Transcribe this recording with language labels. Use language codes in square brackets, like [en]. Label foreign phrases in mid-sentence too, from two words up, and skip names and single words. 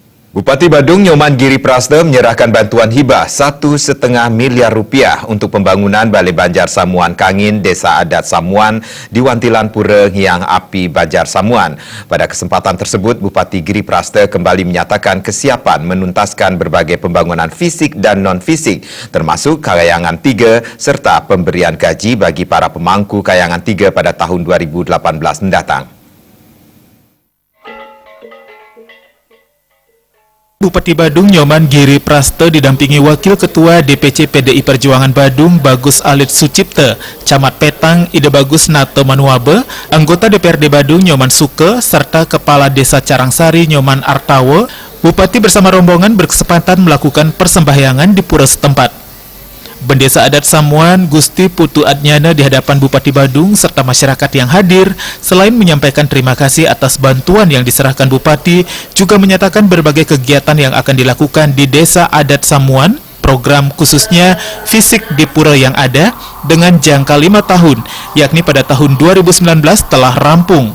[id] Bupati Badung Nyoman Giri Prasta menyerahkan bantuan hibah Rp1,5 miliar untuk pembangunan Balai Banjar Samuan Kangin, Desa Adat Samuan di Wantilan Pura Ngiang Api Banjar Samuan. Pada kesempatan tersebut, Bupati Giri Prasta kembali menyatakan kesiapan menuntaskan berbagai pembangunan fisik dan non-fisik, termasuk Kayangan 3 serta pemberian gaji bagi para pemangku Kayangan 3 pada tahun 2018 mendatang. Bupati Badung Nyoman Giri Prasta didampingi Wakil Ketua DPC PDI Perjuangan Badung Bagus Alit Sucipta, Camat Petang Ida Bagus Nato Manuabe, anggota DPRD Badung Nyoman Suke, serta Kepala Desa Carangsari Nyoman Artawo. Bupati bersama rombongan berkesempatan melakukan persembahyangan di pura setempat. Bendesa Adat Samuan Gusti Putu Adnyana di hadapan Bupati Badung serta masyarakat yang hadir, selain menyampaikan terima kasih atas bantuan yang diserahkan Bupati, juga menyatakan berbagai kegiatan yang akan dilakukan di Desa Adat Samuan, program khususnya fisik di pura yang ada dengan jangka 5 tahun, yakni pada tahun 2019 telah rampung.